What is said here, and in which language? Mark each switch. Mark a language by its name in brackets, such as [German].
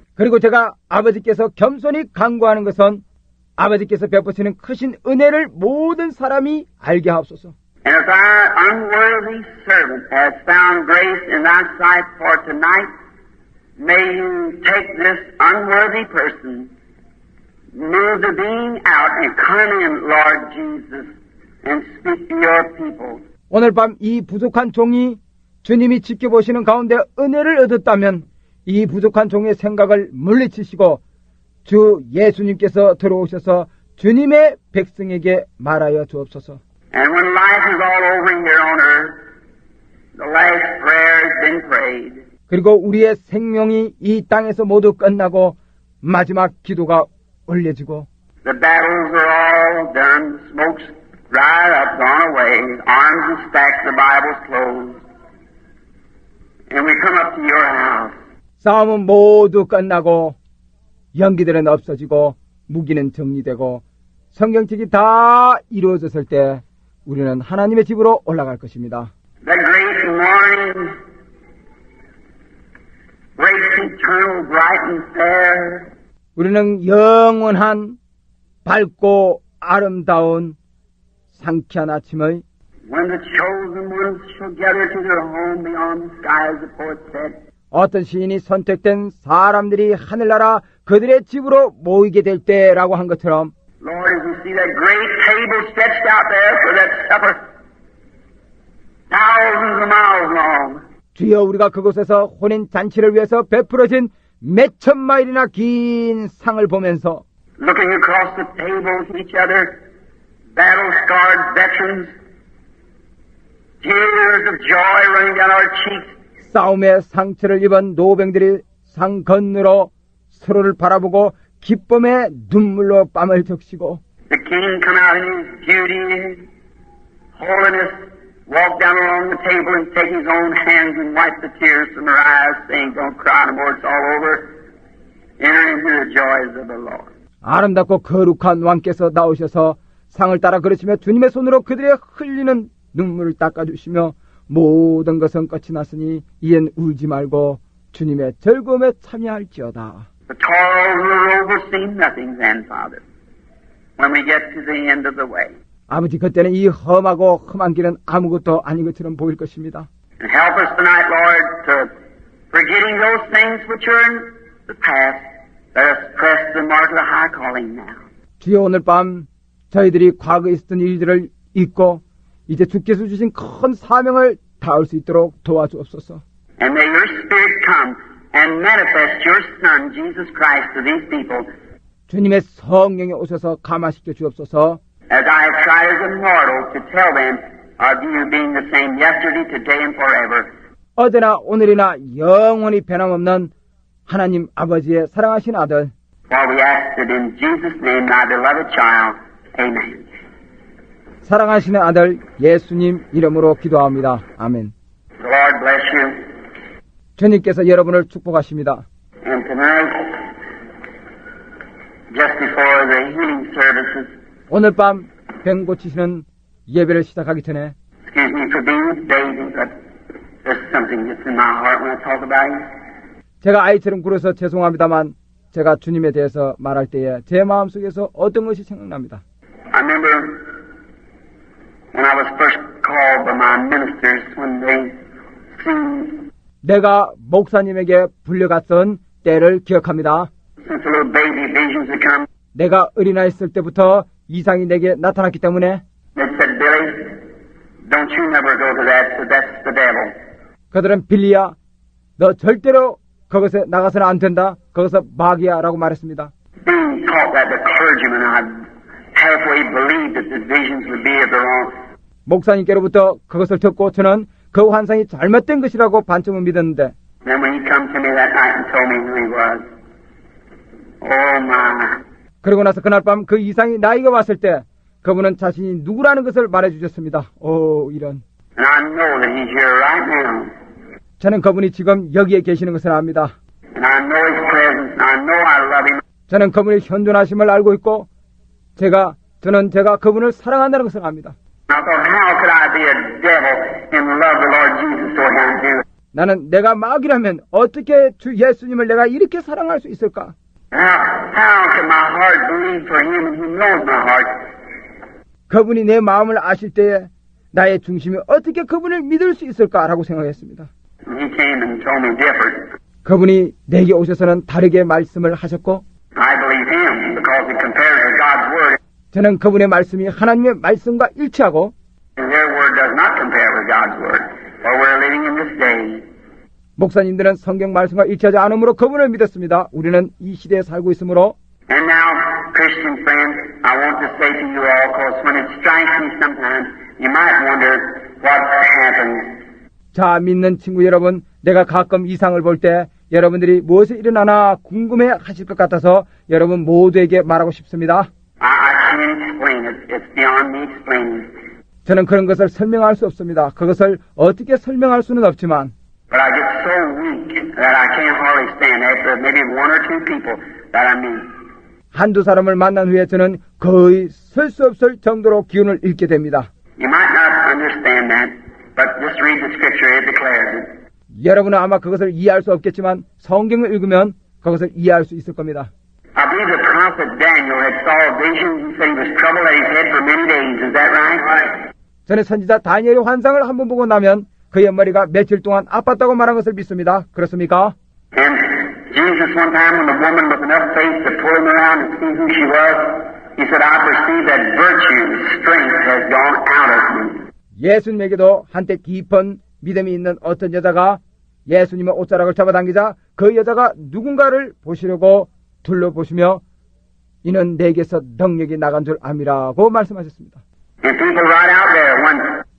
[Korean] 그리고 제가 아버지께서 겸손히 간구하는 것은 아버지께서 베푸시는 크신 은혜를 모든 사람이 알게 하옵소서. [English] And if our unworthy servant has found grace in thy sight for tonight, may you take this unworthy person, move the being out and come in, Lord Jesus, and speak to your people. [Korean] 오늘 밤 이 부족한 종이 주님이 지켜보시는 가운데 은혜를 얻었다면 이 부족한 종의 생각을 물리치시고 주 예수님께서 들어오셔서 주님의 백성에게 말하여 주옵소서. [English] And when life is all over here on earth, the last prayer has been prayed. [Korean] 그리고 우리의 생명이 이 땅에서 모두 끝나고 마지막 기도가 올려지고 [English] The battles are all done, the smoke's dried up, gone away, arms are stacked, the Bible's closed. And we come up to your house. [Korean] 싸움은 모두 끝나고 연기들은 없어지고 무기는 정리되고 성경책이 다 이루어졌을 때 우리는 하나님의 집으로 올라갈 것입니다. [English] The great morning, great eternal, bright and fair. [Korean] 우리는 영원한 밝고 아름다운 상쾌한 아침의 [English] When the chosen ones shall gather to their home beyond the skies, the poet said. [Korean] 어떤 시인이 선택된 사람들이 하늘나라 그들의 집으로 모이게 될 때라고 한 것처럼 [English] Lord, as we see that great table stretched out there for that supper, thousands of miles long. [Korean] 주여 우리가 그곳에서 혼인 잔치를 위해서 베풀어진 몇천 마일이나 긴 상을 보면서 [English] Looking across the table to each other, battle-scarred veterans, tears of joy running down our cheeks. [Korean] 싸움의 상처를 입은 노병들이 상 건너로 서로를 바라보고 기쁨의 눈물로 뺨을 적시고 [English] The king come out in his beauty, holiness, walk down along the table and take his own hands and wipe the tears from their eyes, saying, "Don't cry no more, it's all over. Enter into the joys of the Lord." [Korean] 아름답고 거룩한 왕께서 나오셔서 상을 따라 그러시며 주님의 손으로 그들의 흘리는 눈물을 닦아주시며 모든 것은 끝이 났으니 이젠 울지 말고 주님의 즐거움에 참여할지어다. [English] The toils of the road will seem nothing then, Father, when we get to the end of the way. [Korean] 아버지 그때는 이 험하고 험한 길은 아무것도 아닌 것처럼 보일 것입니다. [English] And help us tonight, Lord, to forgetting those things which are in the past, let us press the mark of the high calling now. [Korean] 주여 오늘 밤 저희들이 과거에 있었던 일들을 잊고 이제 주께서 주신 큰 사명을 다할 수 있도록 도와주옵소서. [English] And may your Spirit come and manifest your Son, Jesus Christ, to these people. [Korean] 주님의 성령이 오셔서 감화시켜 주옵소서. [English] As I have tried as a mortal to tell them of you being the same yesterday, today, and forever. [Korean] 어제나 오늘이나 영원히 변함없는 하나님 아버지의 사랑하신 아들. [English] For we ask it in Jesus' name, my beloved child. Amen. [Korean] 사랑하시는 아들 예수님 이름으로 기도합니다. 아멘. [English] The Lord bless you. [Korean] 주님께서 여러분을 축복하십니다. [English] And tonight, just before the healing services, [Korean] 오늘 밤 병 고치시는 예배를 시작하기 전에 [English] Excuse me for being a baby, but there's something that's in my heart when I talk about him. [Korean] 제가 아이처럼 굴어서 죄송합니다만 제가 주님에 대해서 말할 때에 제 마음속에서 어떤 것이 생각납니다. [English] I remember when I was first called by my ministers when they seen [Korean] 내가 목사님에게 불려갔던 때를 기억합니다. [English] since the little baby visions had come. [Korean] 내가 어린아이 있을 때부터 이상이 내게 나타났기 때문에 [English] They said, Billy, don't you never go to that, that's the devil. [Korean] 그들은 빌리야 너 절대로 거기서 나가서는 안 된다. 거기서 마귀야 라고 말했습니다. [English] Being taught that the clergyman, I halfway believed that the visions would be of the wrong. [Korean] 목사님께로부터 그것을 듣고 저는 그 환상이 잘못된 것이라고 반쯤은 믿었는데 [English] Then when he come to me that night and told me who he was, oh my. [Korean] 그러고 나서 그날 밤 그 이상이 나에게 왔을 때 그분은 자신이 누구라는 것을 말해주셨습니다. 오 이런. [English] And I know that he's here right now. [Korean] 저는 그분이 지금 여기에 계시는 것을 압니다. [English] And I know his presence, and I know I love him. [Korean] 저는 그분의 현존하심을 알고 있고 저는 제가 그분을 사랑한다는 것을 압니다. [English] I thought, how could I be a devil and love the Lord Jesus so I do? [Korean] 나는 내가 마귀라면 어떻게 주 예수님을 내가 이렇게 사랑할 수 있을까? [English] How can my heart believe for him and he knows my heart? [Korean] 그분이 내 마음을 아실 때에 나의 중심이 어떻게 그분을 믿을 수 있을까라고 생각했습니다. [English] And he came and told me different. [Korean] 그분이 내게 오셔서는 다르게 말씀을 하셨고 [English] I believe him because it compares with God's word. [Korean] 저는 그분의 말씀이 하나님의 말씀과 일치하고 [English] And their word does not compare with God's word. For we're living in this day. [Korean] 목사님들은 성경 말씀과 일치하지 않으므로 그분을 믿었습니다. 우리는 이 시대에 살고 있으므로 [English] And now, Christian friends, I want to say to you all, because when it strikes me sometimes, you might wonder what happened. [Korean] 자 믿는 친구 여러분 내가 가끔 이상을 볼 때 여러분들이 무엇이 일어나나 궁금해 하실 것 같아서 여러분 모두에게 말하고 싶습니다. [English] I can't explain it. It's beyond me explaining. [Korean] 저는 그런 것을 설명할 수 없습니다. 그것을 어떻게 설명할 수는 없지만 [English] But I get so weak that I can't hardly stand after maybe one or two people that I meet. [Korean] 한두 사람을 만난 후에 저는 거의 설 수 없을 정도로 기운을 잃게 됩니다. [English] You might not understand that, but just read the scripture, it declares it. [Korean] 여러분은 아마 그것을 이해할 수 없겠지만 성경을 읽으면 그것을 이해할 수 있을 겁니다. [English] I believe the prophet Daniel had saw a vision. He said he was troubled at his head for many days. Is that right? Right. [Korean] 저는 선지자 다니엘의 환상을 한번 보고 나면 그의 머리가 며칠 동안 아팠다고 말한 것을 믿습니다. 그렇습니까? [English] And Jesus one time when the woman with enough faith to pull him around and see who she was, he said, I perceive that virtue, strength has gone out of me. [Korean] 예수님에게도 한때 깊은 믿음이 있는 어떤 여자가 예수님의 옷자락을 잡아당기자 그 여자가 누군가를 보시려고 둘러보시며 이는 내게서 능력이 나간 줄 암이라고 말씀하셨습니다. [English] And people right out there when